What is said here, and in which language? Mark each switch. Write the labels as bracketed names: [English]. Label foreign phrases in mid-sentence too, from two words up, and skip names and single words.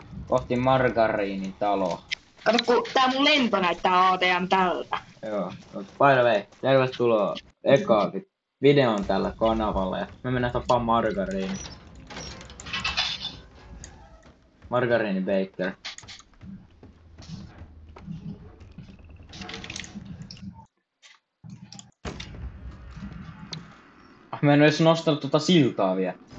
[Finnish] kohti Margariinin taloa. Kato, kun tää mun lento näyttää ATM tältä. Joo, [English] by the way, [Finnish] tervetuloa ekaan videon tällä kanavalla ja me mennään tapaan Margariini. Margariini Baker. Mä en edes nostanut tuota siltaa vielä.